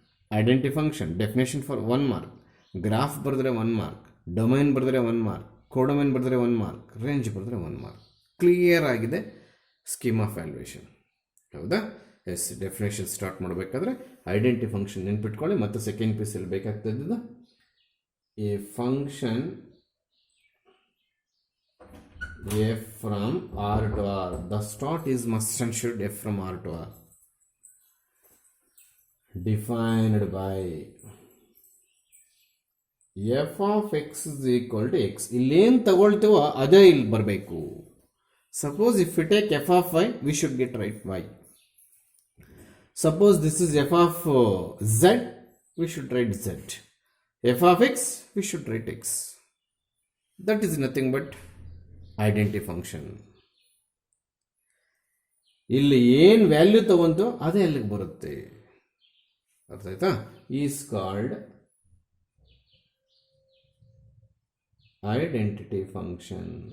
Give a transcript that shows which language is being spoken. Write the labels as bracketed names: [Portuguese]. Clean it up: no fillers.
[English] Identity function, definition for 1 mark, [Kannada] graph ಬರೆದ್ರೆ 1 mark, domain ಬರೆದ್ರೆ 1 mark, ಕೋಡೊಮೈನ್ ಬರೆದ್ರೆ 1 mark, ರೇಂಜ್ ಬರೆದ್ರೆ 1 mark. ಕ್ಲಿಯರ್ ಆಗಿದೆ ಸ್ಕೀಮ್ ಆಫ್ ವ್ಯಾಲ್ಯೂಯೇಷನ್, ಹೌದಾ? ಎಸ್ ಡೆಫಿನೇಷನ್ ಸ್ಟಾರ್ಟ್ ಮಾಡಬೇಕಾದ್ರೆ ಐಡೆಂಟಿ ಫಂಕ್ಷನ್ ನೆನ್ಪಿಟ್ಕೊಳ್ಳಿ. ಮತ್ತು second ಪೀಸಲ್ಲಿ ಬೇಕಾಗ್ತದ್ದು A function f from R to R. [English] The start is must and should f from R to R. Defined by f of x is equal to x. [Kannada] ಇಲ್ಲೇನು ತಗೊಳ್ತೀವೋ ಅದೇ ಇಲ್ಲಿ ಬರಬೇಕು. [English] Suppose if we take f of y, we should get right y. Suppose this is f of z, we should write z. f of x, we should write x. That is nothing but [Kannada] identity function. ಇಲ್ಲಿ ಏನು value ತಗೊಂತು ಅದೇ ಅಲ್ಲಿಗೆ ಬರುತ್ತೆ. ಅರ್ಥ ಆಯ್ತಾ? [English] Is called identity function.